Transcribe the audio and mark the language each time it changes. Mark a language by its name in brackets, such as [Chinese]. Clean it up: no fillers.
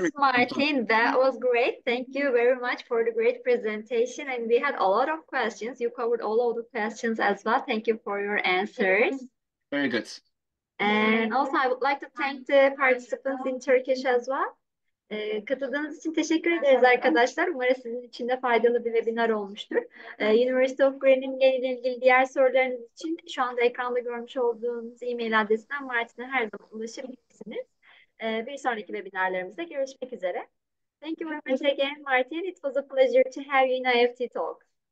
[English] very Martin, that was great. Thank you very much for the great presentation. And we had a lot of questions. You covered all of the questions as well. Thank you for your answers. very good. And also, I would like to thank the participants in Turkish as well. [Turkish] Katıldığınız için teşekkür ederiz arkadaşlar. Umarım sizin için de faydalı bir webinar olmuştur. University of Groningen ile ilgili diğer sorularınız için şu anda ekranda görmüş olduğunuz e-mail adresinden Martin'e her zaman ulaşabilirsiniz. Bir sonraki webinarlarımızda görüşmek üzere. [English] Thank you very much again, Martin. It was a pleasure to have you in IEFT Talks.